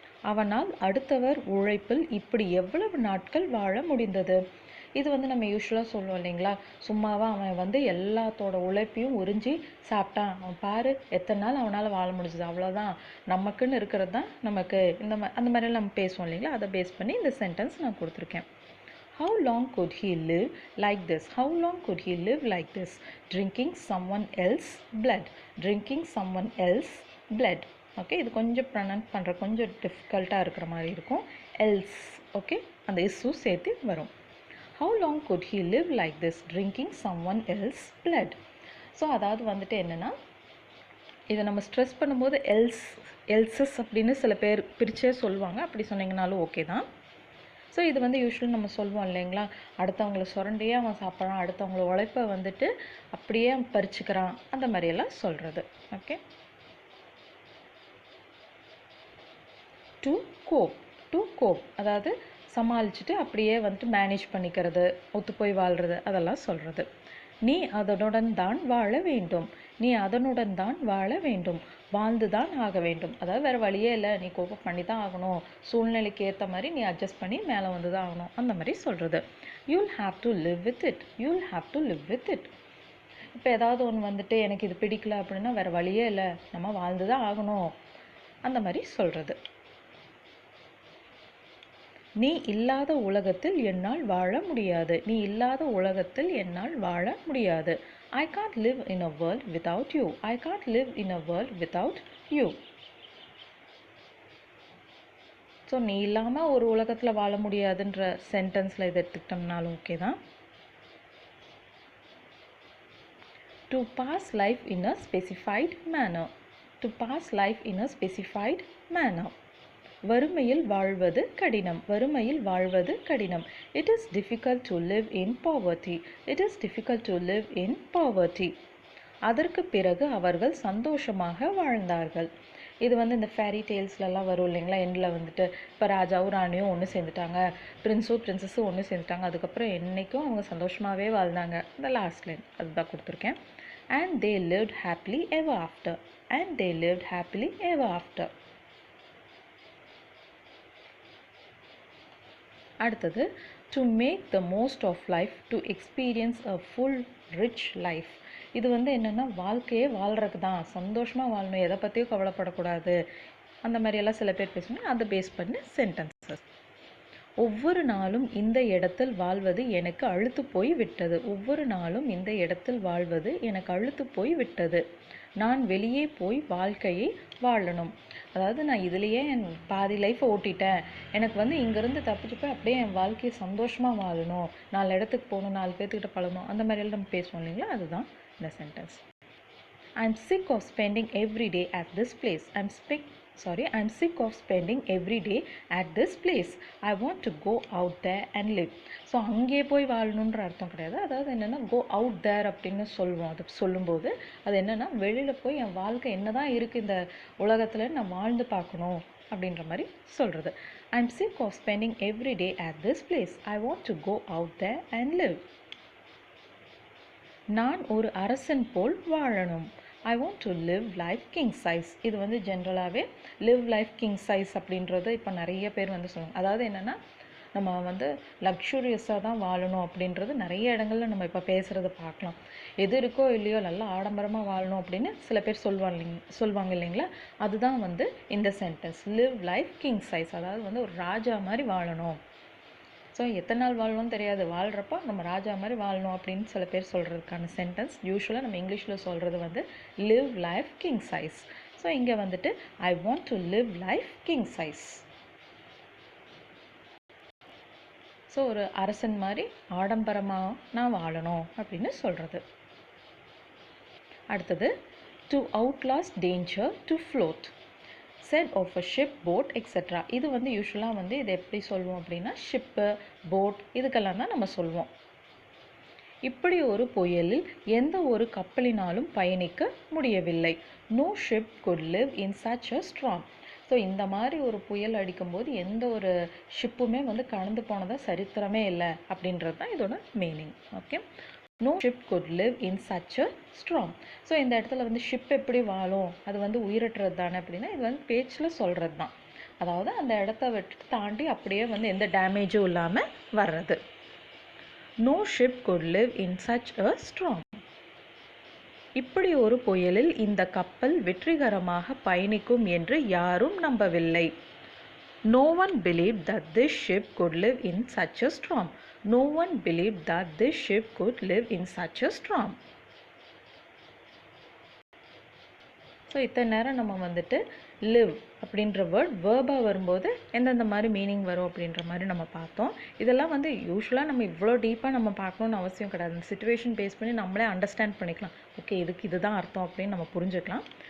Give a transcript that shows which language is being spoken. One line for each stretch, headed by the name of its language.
Tamil: அவனால் அடுத்தவர் உழைப்பில் இப்படி எவ்வளவு நாட்கள் வாழ முடிந்தது. இது வந்து நம்ம யூஸ்வலாக சொல்லுவோம் இல்லைங்களா, சும்மாவா அவன் வந்து எல்லாத்தோட உழைப்பையும் உறிஞ்சி சாப்பிட்டான், அவன் பாரு எத்தனை நாள் அவனால் வாழ முடிஞ்சது, அவ்வளோதான், நமக்குன்னு இருக்கிறது தான் நமக்கு, அந்த மாதிரிலாம் நம்ம பேசுவோம் இல்லைங்களா, அதை பேஸ் பண்ணி இந்த சென்டென்ஸ் நான் கொடுத்துருக்கேன்.
English: How long could he live like this? How long could he live like this? Drinking someone else's blood. Drinking someone else's blood.
Tamil: Okay, இது கொஞ்சம் ப்ரொனவுன்ஸ் பண்ணுற கொஞ்சம் டிஃபிகல்ட்டாக இருக்கிற மாதிரி இருக்கும். எல்ஸ், ஓகே, அந்த இஸ்ஸும் சேர்த்து வரும்.
English: How long could he live like this? Drinking someone else's blood.
Tamil: So அதாவது வந்துட்டு என்னென்னா, இதை நம்ம ஸ்ட்ரெஸ் பண்ணும்போது எல்சஸ் அப்படின்னு சில பேர் பிரிச்சே சொல்லுவாங்க, அப்படி சொன்னீங்கனாலும் ஓகே தான். ஸோ இது வந்து யூஸ்வலி நம்ம சொல்லுவோம் இல்லைங்களா, அடுத்தவங்கள சுரண்டியே அவன் சாப்பிட்றான், அடுத்தவங்கள உழைப்பை வந்துட்டு அப்படியே பறிச்சுக்கிறான், அந்த மாதிரியெல்லாம் சொல்கிறது. ஓகே. டு கோப் அதாவது சமாளிச்சுட்டு அப்படியே வந்துட்டு மேனேஜ் பண்ணிக்கிறது, ஒத்து போய் வாழ்கிறது, அதெல்லாம் சொல்கிறது. நீ அதனுடன் தான் வாழ வேண்டும். நீ அதனுடன் தான் வாழ வேண்டும், வாழ்ந்து தான் ஆக வேண்டும். அதாவது வேறு வழியே இல்லை, நீ கோப்பம் பண்ணி தான் ஆகணும், சூழ்நிலைக்கு ஏற்ற மாதிரி நீ அட்ஜஸ்ட் பண்ணி மேலே வந்து தான் ஆகணும், அந்த மாதிரி சொல்கிறது.
English: You'll have to live with it. You'll have to live with it.
Tamil: இப்போ ஏதாவது ஒன்று வந்துட்டு எனக்கு இது பிடிக்கல அப்படின்னா வேறு வழியே இல்லை, நம்ம வாழ்ந்து தான் ஆகணும், அந்த மாதிரி சொல்கிறது. நீ இல்லாத உலகத்தில் என்னால் வாழ முடியாது. நீ இல்லாத உலகத்தில் என்னால் வாழ முடியாது.
English: I can't live in a world without you. I can't live in a world without you.
Tamil: So நீ இல்லாமல் ஒரு உலகத்தில் வாழ முடியாதுன்ற சென்டென்ஸில் இதை எடுத்துக்கிட்டோம்னாலும் ஓகே தான்.
English: To pass life in a specified manner. To pass life in a specified manner.
Tamil: வறுமையில் வாழ்வது கடினம். வறுமையில் வாழ்வது கடினம்.
English: It is difficult to live in poverty. It is difficult to live in poverty.
Tamil: அதற்கு பிறகு அவர்கள் சந்தோஷமாக வாழ்ந்தார்கள். இது வந்து இந்த ஃபேரி டேல்ஸ்லலாம் வரும் இல்லைங்களா, எண்டில் வந்துட்டு இப்போ ராஜாவும் ராணியும் ஒன்று சேர்ந்துட்டாங்க, பிரின்ஸும் பிரின்சஸும் ஒன்று சேர்ந்துட்டாங்க, அதுக்கப்புறம் என்றைக்கும் அவங்க சந்தோஷமாகவே வாழ்ந்தாங்க. இந்த லாஸ்ட் லைன் அதுதான் கொடுத்துருக்கேன்.
English: And they lived happily ever after. And they lived happily ever after.
Tamil: அடுத்தது,
English: To make the most of life, to experience a full rich life.
Tamil: இது வந்து என்னென்னா வாழ்க்கையே வாழ்கிறதுக்கு தான், சந்தோஷமாக வாழணும், எதை பற்றியும் கவலைப்படக்கூடாது, அந்த மாதிரியெல்லாம் சில பேர் பேசுவாங்க, அதை பேஸ் பண்ணி சென்டென்சஸ். ஒவ்வொரு நாளும் இந்த இடத்தில் வாழ்வது எனக்கு அழுத்து போய் விட்டது. ஒவ்வொரு நாளும் இந்த இடத்தில் வாழ்வது எனக்கு அழுத்து போய் விட்டது. நான் வெளியே போய் வாழ்க்கையை வாழணும். அதாவது நான் இதுலேயே என் பாதி லைஃப்பை ஓட்டிட்டேன், எனக்கு வந்து இங்கேருந்து தப்பிச்சு போய் அப்படியே என் வாழ்க்கையை சந்தோஷமாக வாழணும், 4 இடத்துக்கு போகணும், 4 பேர்த்துக்கிட்ட பழகணும், அந்த மாதிரியெல்லாம் நம்ம பேசுவோம் இல்லைங்களா, அதுதான் இந்த sentence.
English: I'm sick of spending every day at this place. I'm sick of spending every day at this place. I want to go out there and live.
Tamil: So அங்கே போய் வாழணுன்ற அர்த்தம் கிடையாது. அதாவது என்னென்னா
English: go out there
Tamil: அப்படின்னு சொல்லுவோம். அது சொல்லும்போது அது என்னென்னா வெளியில் போய் என் வாழ்க்கை என்ன தான் இருக்குது இந்த உலகத்தில் நான் வாழ்ந்து பார்க்கணும் அப்படின்ற மாதிரி சொல்கிறது.
English: I'm sick of spending every day at this place. I want to go out there and live.
Tamil: நான் ஒரு அரசன் போல் வாழணும்.
English: I want to live life king size.
Tamil: இது வந்து ஜென்ரலாகவே
English: live life king size
Tamil: அப்படின்றது இப்போ நிறைய பேர் வந்து சொல்லுவாங்க. அதாவது என்னென்னா நம்ம வந்து லக்ஸூரியஸாக தான் வாழணும் அப்படின்றது நிறைய இடங்களில் நம்ம இப்போ பேசுகிறத பார்க்கலாம். எது இருக்கோ இல்லையோ நல்லா ஆடம்பரமாக வாழணும் அப்படின்னு சில பேர் சொல்லுவாங்க இல்லைங்களா, அதுதான் வந்து இந்த sentence
English: live life king size.
Tamil: அதாவது வந்து ஒரு ராஜா மாதிரி வாழணும். ஸோ எத்தனை நாள் வாழணும்னு தெரியாது, வாழ்கிறப்போ நம்ம ராஜா மாதிரி வாழணும் அப்படின்னு சில பேர் சொல்கிறதுக்கான சென்டென்ஸ். யூஸ்வலாக நம்ம இங்கிலீஷில் சொல்கிறது வந்து
English: live life king size.
Tamil: So இங்கே வந்துட்டு
English: I want to live life king size.
Tamil: So ஒரு அரசன் மாதிரி ஆடம்பரமாக நான் வாழணும் அப்படின்னு சொல்கிறது. அடுத்தது,
English: to outlast danger to float. Said of a ship, boat, etc.
Tamil: இது வந்து யூஸ்வலாக வந்து இதை எப்படி சொல்லுவோம் அப்படின்னா ஷிப்பு, போட், இதுக்கெல்லாம் தான் நம்ம சொல்லுவோம். இப்படி ஒரு புயலில் எந்த ஒரு கப்பலினாலும் பயணிக்க முடியவில்லை.
English: No ship could live in such a storm.
Tamil: So இந்த மாதிரி ஒரு புயல் அடிக்கும்போது எந்த ஒரு ஷிப்புமே வந்து கடந்து போனதாக சரித்திரமே இல்லை அப்படின்றது தான் இதோட meaning.
English: Okay, no ship could live in such a storm.
Tamil: So இந்த இடத்துல வந்து ஷிப் எப்படி வாழும், அது வந்து உயிரற்றது தானே அப்படின்னா இது வந்து பேச்சில் சொல்கிறது தான். அதாவது அந்த இடத்த விட்டு தாண்டி அப்படியே வந்து எந்த டேமேஜும் இல்லாமல் வர்றது.
English: No ship could live in such a storm.
Tamil: இப்படி ஒரு புயலில் இந்த கப்பல் வெற்றிகரமாக பயணிக்கும் என்று யாரும் நம்பவில்லை.
English: No one believed that this ship could live in such a storm. No one believed that this ship could live in such a storm.
Tamil: So இத்தனை நேரம் நம்ம வந்துட்டு live அப்படின்ற வேர்ட் வேர்பாக வரும்போது எந்தெந்த மாதிரி மீனிங் வரும் அப்படின்ற மாதிரி நம்ம பார்த்தோம். இதெல்லாம் வந்து யூஸ்வலாக நம்ம இவ்வளோ டீப்பாக நம்ம பார்க்கணுன்னு அவசியம் கிடையாது. அந்த சிச்சுவேஷன் பேஸ் பண்ணி நம்மளே அண்டர்ஸ்டாண்ட் பண்ணிக்கலாம். ஓகே, இதுக்கு இதுதான் அர்த்தம் அப்படின்னு நம்ம புரிஞ்சுக்கலாம்.